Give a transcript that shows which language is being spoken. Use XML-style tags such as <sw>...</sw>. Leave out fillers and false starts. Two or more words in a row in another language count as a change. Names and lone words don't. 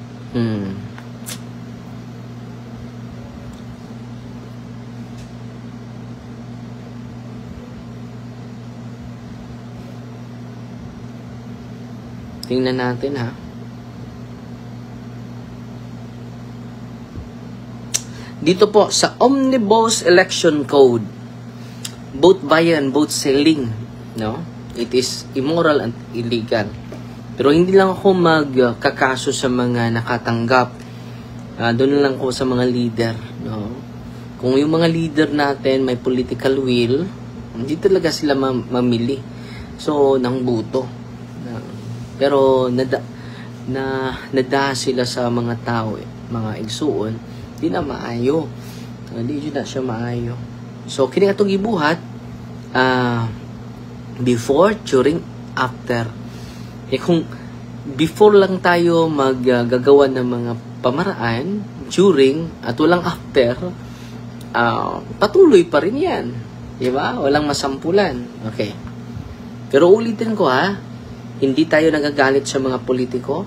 <tl>Tingnan natin ha. Dito po sa Omnibus Election Code,</tl> <en>vote buying and vote selling,</en> <tl>no?</tl> <en>It is immoral and illegal.</en> <tl>Pero hindi lang ako magkakaso sa mga nakatanggap. Doon lang ako sa mga leader, no? Kung yung mga leader natin may political will, hindi talaga sila mamili.</tl> <ceb>So, nang buto. Pero nada sila sa mga tao, mga igsuon, di na maayo. Di na siya maayo. So, kini atong gibuhat,</ceb> <en>before, during, after.</en> <tl>Kung before lang tayo maggagawa ng mga pamaraan, during, at walang after, patuloy pa rin yan. Diba? Walang masampulan. Okay. Pero ulitin ko hindi tayo nagagalit sa mga politiko.</tl>